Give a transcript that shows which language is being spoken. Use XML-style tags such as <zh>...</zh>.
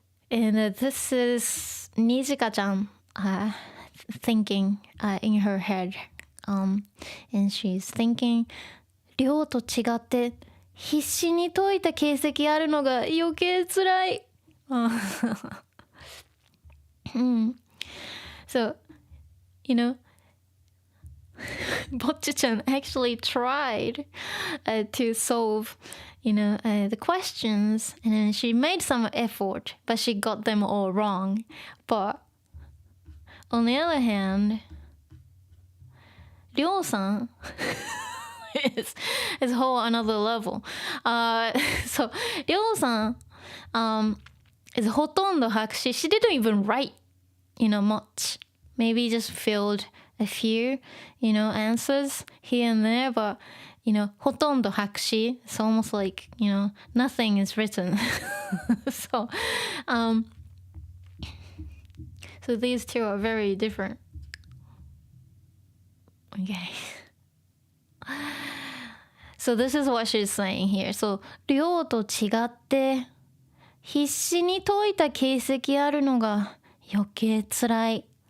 <en>And this is Nijika-chan thinking in her head. And she's thinking,</en> <ja>量と違って必死に解いた形跡あるのが余計つらい。</ja> <en>So, you know, Bocchi-chan actually tried to solve, the questions, and then she made some effort, but she got them all wrong. But on the other hand, Ryo-san is a whole another level. So Ryo-san is</en> <ja>ほとんど白紙.</ja> <en>She didn't even write, much. Maybe just filled a few, answers here and there, but,</en> <ja>ほとんど白紙.</ja> <en>It's almost like, nothing is written. So these two are very different. Okay. So this is what she's saying here.</en> <ja>So, 量と違って必死に解いた形跡あるのが余計つらい.</ja>